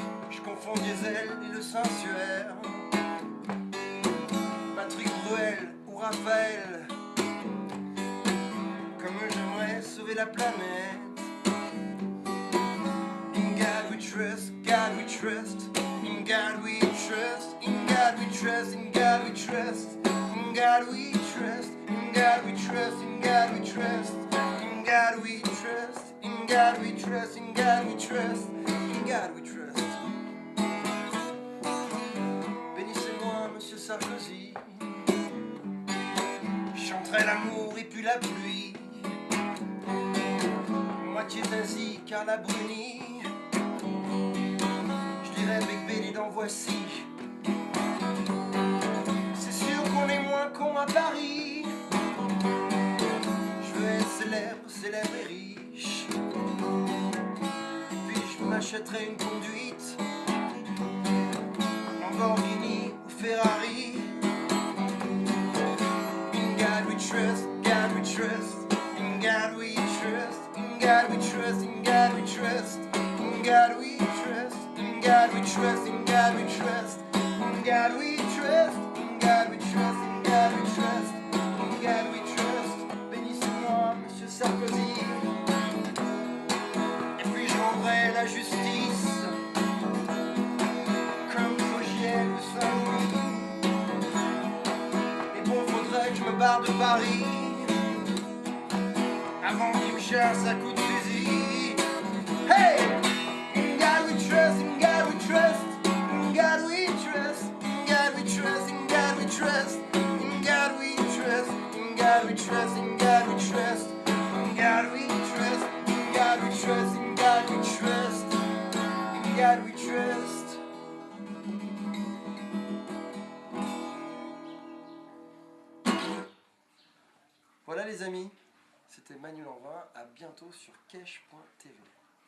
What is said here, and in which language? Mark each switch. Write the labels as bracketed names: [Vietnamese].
[French] Je confonds Diesel et le Saint-Suaire. Patrick Bruel ou Raphaël, comme j'aimerais sauver la planète. [English] In God we trust, God we trust. In God we trust, in God we trust, in God we trust. In God we trust, in God we trust, in God we trust. In God we trust, in God we trust, in God we trust. In God we trust. [French] Bénissez-moi, Monsieur Sarkozy. Chanterai l'amour et puis la pluie. Moitié d'Asie, Carla Bruni. Je dirais Bec Béli dans Voici. C'est sûr qu'on est moins con à Paris. Je veux être célèbre, célèbre et riche. Puis je m'achèterai une conduite, Lamborghini ou Ferrari. [English] God we trust, God we trust, in God we trust, in God we trust, in God we trust, in God we trust, in God we trust, in God we trust. trust, in God we trust, in God we trust, in God we trust, in God we trust. [French] Bénissez-moi, Monsieur Sarkozy, et puis je rendrai la justice comme Fogiel de Saint-Louis. Mais bon, faudrait que je me barre de Paris avant qu'il me chasse à coups de fusil. Hey! [English] In God we trust, in God we trust, in God we trust, in God we trust, in God we trust, in God we trust, in God we trust, in God we trust, in God we trust, in God we trust, in God we trust, in God we trust. [French] Voilà les amis, c'était Manu Lanvin, à bientôt sur Kesh.tv.